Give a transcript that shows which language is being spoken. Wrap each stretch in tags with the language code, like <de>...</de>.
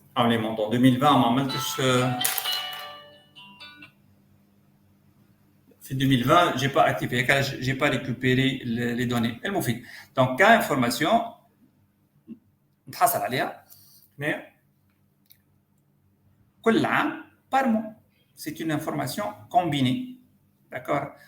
<fr>Les montants 2020</fr> <ar>ما عملتش.</ar> <fr>في 2020 j'ai pas activé, j'ai pas récupéré les données.</fr> <ar>المفيد. Donc, كinformation نتحصل عليها. كل عام</ar> <fr>par mois. C'est une information combinée. D'accord?</fr>